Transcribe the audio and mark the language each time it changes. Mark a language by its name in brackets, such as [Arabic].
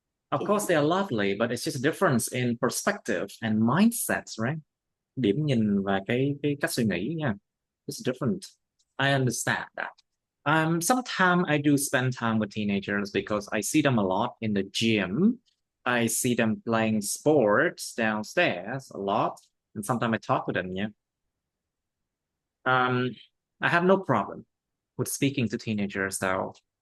[English] Of course, they are lovely, but it's just a difference in perspective and mindsets, right? [Vietnamese] Điểm nhìn và cái cách suy nghĩ nha. [English] It's different. I understand that. Sometimes I do spend time with teenagers because I see them a lot in the gym. I see them playing sports downstairs a lot, and sometimes I talk with them. Yeah. Um, I have no problem with speaking to teenagers, though.